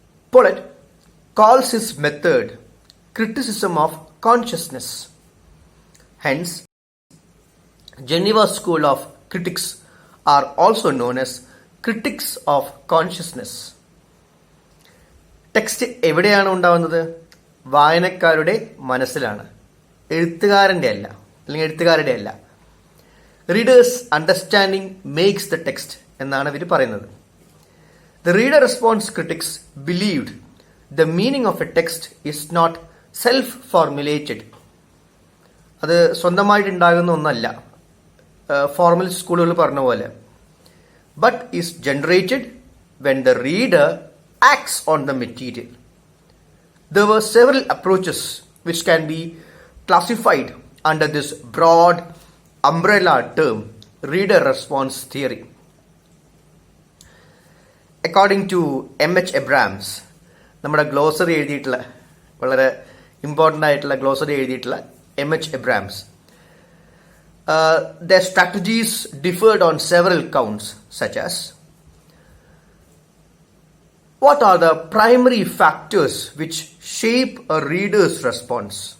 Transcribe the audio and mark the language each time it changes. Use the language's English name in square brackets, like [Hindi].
[English] Paulet calls his method criticism of consciousness. Hence, Geneva School of Critics are also known as critics of consciousness. [Malayalam] Text എവിടെയാണ് ഉണ്ടാവുന്നത്? വായനക്കാരുടെ മനസ്സിലാണ്, എഴുത്തുകാരൻ്റെ അല്ല, അല്ലെങ്കിൽ എഴുത്തുകാരുടെ അല്ല. [English] readers understanding makes the text [Malayalam] എന്നാണ് ഇവർ പറയുന്നത്. [English] The reader response critics believed the meaning of a text is not self-formulated. [Malayalam] അത് സ്വന്തമായിട്ടുണ്ടാകുന്ന ഒന്നല്ല, ഫോർമൽ സ്കൂളുകൾ പറഞ്ഞ പോലെ. [English] But is generated when the reader acts on the material. There were several approaches which can be classified under this broad umbrella term, reader response theory. according to M.H. [Malayalam] Abrams, നമ്മുടെ glossary എഴുതിയിട്ടുള്ള വളരെ important ആയിട്ടുള്ള glossary എഴുതിയിട്ടുള്ള M.H. [English] Abrams, their strategies differed on several counts, such as what are the primary factors which shape a reader's response?